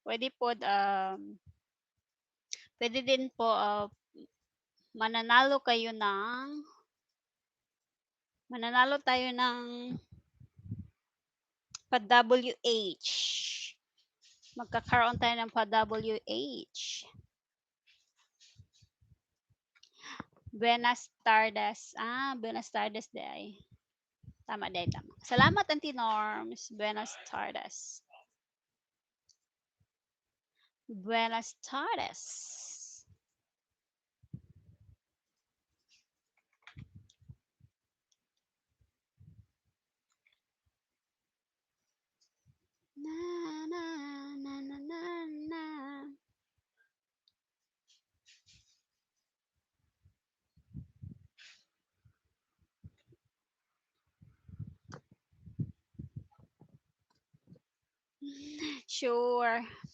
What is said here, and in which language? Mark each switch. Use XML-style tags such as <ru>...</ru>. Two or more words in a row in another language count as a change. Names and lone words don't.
<tl>Pwede din po mananalo mananalo tayo ng pa-WH. Magkakaroon tayo ng pa-WH.</tl> <es>Buenas tardes. Buenas tardes</es> <tl>day. Tama day, tama. Salamat, Auntie Norms.</tl> <es>Buenas tardes. Buenas tardes. Na, na, na, na, na, na. Sure.</es>